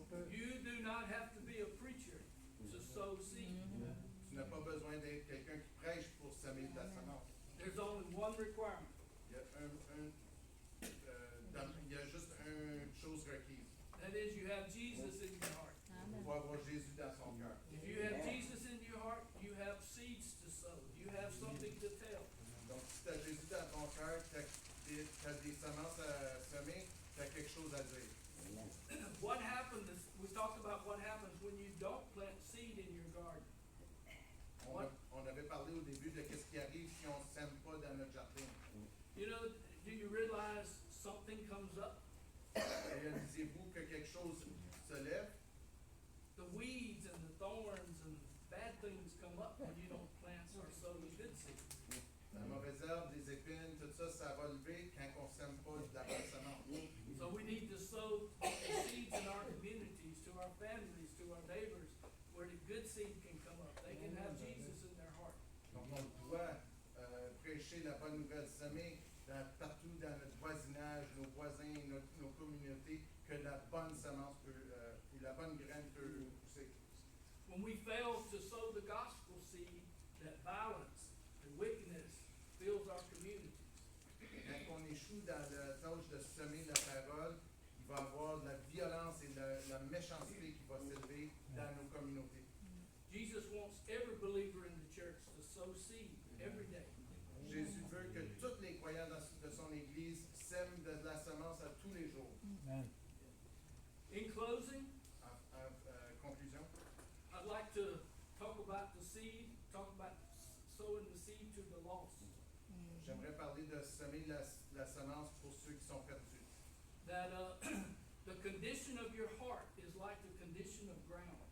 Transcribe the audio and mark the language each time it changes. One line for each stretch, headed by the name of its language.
English: You do not have to be a preacher to sow seed.
French: Tu n'as pas besoin d'être quelqu'un qui prêche pour semer de la semence.
English: There's only one requirement.
French: Il y a il y a juste une chose requise.
English: That is, you have Jesus in your heart.
French: Il faut avoir Jésus dans son cœur.
English: If you have Jesus in your heart, you have seeds to sow. You have something to tell.
French: Donc, si tu as Jésus dans ton cœur, tu as des semences à semer, tu as quelque chose à dire.
English: What happens, we talked about what happens when you don't plant seed in your garden.
French: On avait parlé au début de ce qui arrive si on ne sème pas dans notre jardin.
English: You know, do you realize something comes up?
French: Réalisez-vous que quelque chose se lève?
English: The weeds and the thorns and bad things come up when you don't plant or sow the good seed.
French: La mauvaise herbe, les épines, tout ça, ça va lever quand on ne sème pas de la bonne semence.
English: So we need to sow the seeds in our communities, to our families, to our neighbors, where the good seed can come up. They can have Jesus in their heart.
French: Donc, on doit prêcher la bonne nouvelle, semer partout dans notre voisinage, nos voisins, nos communautés, que la bonne semence peut, et la bonne graine peut pousser.
English: When we fail to sow the gospel seed, that violence and wickedness fills our communities.
French: Quand on échoue dans la tâche de semer la parole, il va y avoir de la violence et la méchanceté qui va s'élever dans nos communautés.
English: Jesus wants every believer in the church to sow seed every day.
French: Jésus veut que tous les croyants de son Église sèment de la semence à tous les jours.
English: In closing,
French: Conclusion,
English: I'd like to talk about the seed, talk about sowing the seed to the lost.
French: j'aimerais parler de semer la semence pour ceux qui sont perdus.
English: That the condition of your heart is like the condition of the ground.